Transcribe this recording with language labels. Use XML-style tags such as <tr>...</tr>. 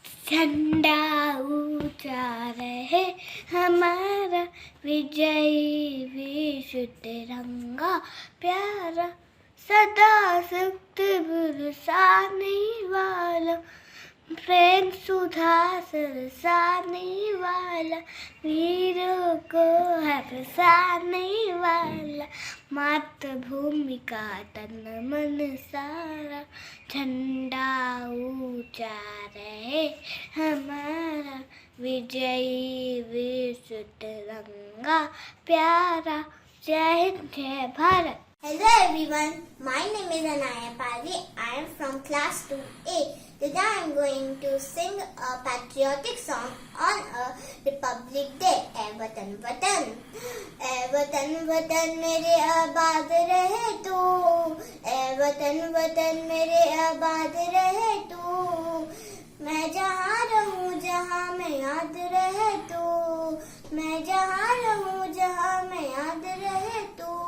<hi>झंडा ऊंचा रहे हमारा, विजयी विश्व तिरंगा प्यारा, सदा सुख बरसाने वाला, प्रेम सुधा सरसाने वाला, वीरों को है बसाने वाला, मातृभूमि का तन मन सारा। झंडा ऊंचा रहे हमारा, विजयी विश्व तिरंगा प्यारा। जय हिंद जय Bharat.</hi> <en>Hello everyone, my name is Anaya Pali. I am from class 2A. Today I am going to sing a patriotic song on a Republic Day.</en> <hi>ऐ वतन वतन, ऐ वतन वतन मेरे आबाद रहे तू, ऐ वतन वतन मेरे आबाद रहे तू, मैं जहाँ रहूँ जहाँ मैं याद रहे तू, मैं जहाँ रहूँ जहाँ मैं याद रहे तू।</hi>